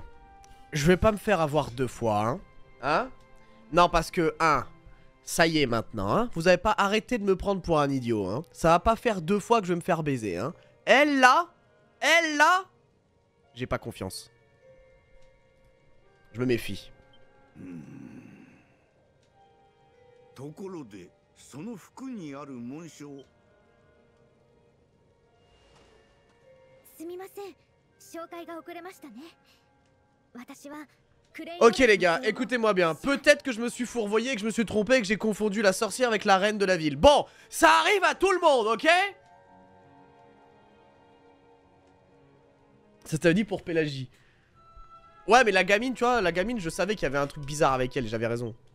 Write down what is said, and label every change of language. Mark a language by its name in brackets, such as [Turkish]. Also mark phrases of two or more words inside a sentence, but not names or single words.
[French] Je vais pas me faire avoir deux fois, hein. Hein? Non, parce que, ça y est maintenant, hein. Vous avez pas arrêté de me prendre pour un idiot, hein. Ça va pas faire deux fois que je vais me faire baiser, hein. Elle, là, j'ai pas confiance. Je me méfie. [Japanese] ところで、その服にある紋章。すみません、紹介が遅れましたね。私は [French] Ok les gars, écoutez-moi bien. Peut-être que je me suis fourvoyé, que je me suis trompé, que j'ai confondu la sorcière avec la reine de la ville. Bon, ça arrive à tout le monde, ok? Ça t'a dit pour Pélagie. Ouais, mais la gamine, tu vois, la gamine, je savais qu'il y avait un truc bizarre avec elle, j'avais raison.